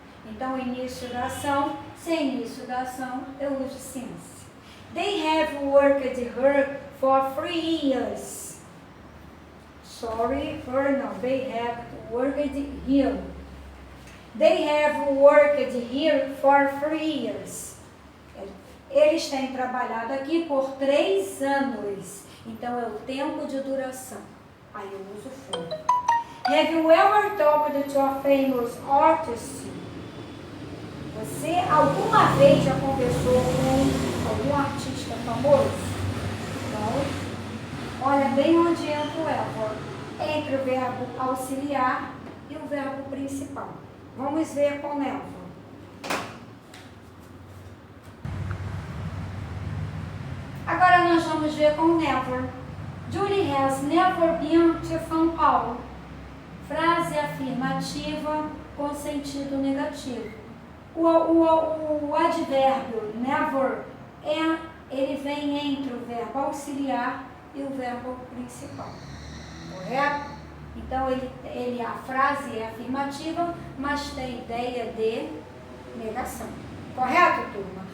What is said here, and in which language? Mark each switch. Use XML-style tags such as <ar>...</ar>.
<pt>Então, início da ação, sem início da ação, eu uso since.</pt> <en>They have worked her for 3 years. Sorry, her no. They have worked here. They have worked here for 3 years.</en> <pt>Eles têm trabalhado aqui por 3 anos. Então, é o tempo de duração. Aí eu uso for.</pt> <en>Have you ever talked to a famous artist?</en> <pt>Você alguma vez já conversou com algum artista famoso? Então, olha bem onde entra o ever. Entre o verbo auxiliar e o verbo principal. Vamos ver com never. Agora nós vamos ver com never.</pt> <en>Julie has never been to São Paulo.</en> <pt>Frase afirmativa com sentido negativo. O advérbio never ele vem entre o verbo auxiliar e o verbo principal. Correto? Então a frase é afirmativa, mas tem ideia de negação. Correto, turma?</pt>